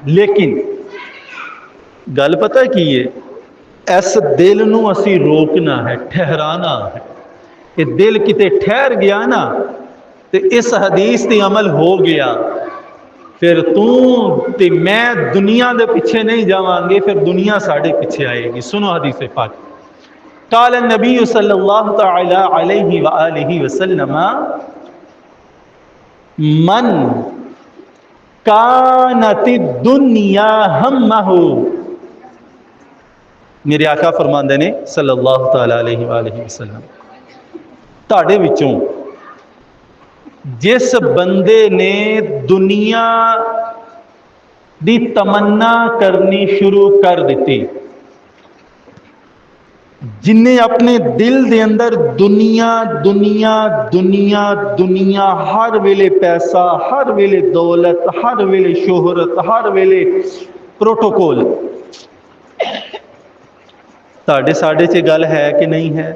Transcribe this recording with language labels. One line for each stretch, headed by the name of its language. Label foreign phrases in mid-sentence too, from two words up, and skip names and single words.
Punjabi: لیکن گل پتا کی ہے، اس دل نوں اسی روکنا ہے، ٹھہرانا ہے. یہ دل کتے ٹھہر گیا نا تو اس حدیث تے عمل ہو گیا، فیر تو تے میں دنیا دے پچھے نہیں جاواں گے، فیر دنیا ساڈے پچھے آئے گی. سنو حدیث پاک,
Arabic: قال النبي صلى الله تعالى عليه وآله وسلم من كانت الدنيا همه.
Punjabi: میرے آقا فرماندے نے
Arabic: صلى الله تعالى عليه وآله وسلم,
Punjabi: تہاڈے وچوں جس بندے نے دنیا دی تمنا کرنی شروع کر دی, جنہیں اپنے دل دے اندر دنیا دنیا دنیا دنیا، ہر ویلے پیسہ، ہر ویلے دولت، ہر ویلے شہرت، ہر ویلے پروٹوکول، ساڈے ساڈے چ گل ہے کہ نہیں ہے?